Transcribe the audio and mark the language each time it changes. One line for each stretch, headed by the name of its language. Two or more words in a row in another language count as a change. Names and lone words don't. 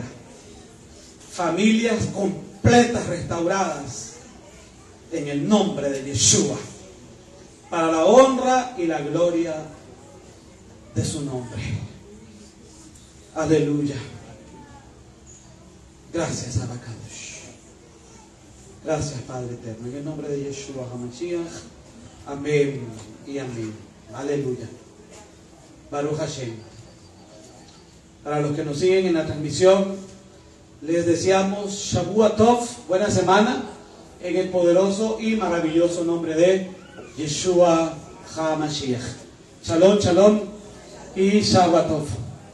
Spanish: Familias completas, restauradas, en el nombre de Yeshua, para la honra y la gloria de su nombre. Aleluya. Gracias,
Hebrew: אבא קדוש.
Spanish: Gracias, Padre eterno. En el nombre de Yeshua HaMashiach. Amén y amén. Aleluya.
Hebrew: ברוך השם.
Spanish: Para los que nos siguen en la transmisión, les deseamos
Hebrew: שבוע טוב,
Spanish: buena semana, en el poderoso y maravilloso nombre de Yeshua HaMashiach.
Hebrew: שלום, שלום y שבת טוב.